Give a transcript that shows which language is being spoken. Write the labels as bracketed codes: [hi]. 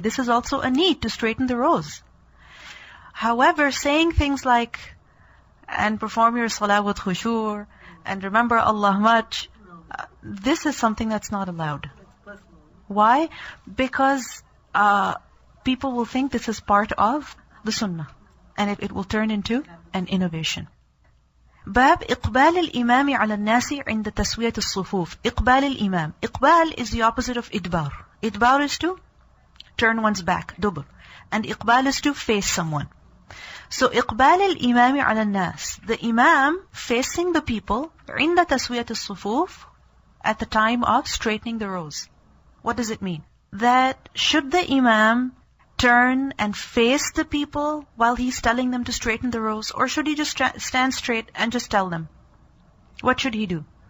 [en] This is also a need to straighten the rows. However, saying things like, and perform your salah with khushu', and remember Allah much, this is something that's not allowed. Why? Because people will think this is part of the sunnah, and it will turn into an innovation. [ar] باب إقبال الإمام على الناس عند تسوية الصفوف. إقبال الإمام. [en] إقبال is the opposite of إدبار. إدبار is to turn one's back, dubr. And إقبال is to face someone. [ar] So إقبال الإمام على الناس. [en] The imam facing the people [ar] عند تسوية الصفوف, [en] at the time of straightening the rows. What does it mean? That should the imam turn and face the people while he's telling them to straighten the rows, or should he just stand straight and just tell them? What should he do?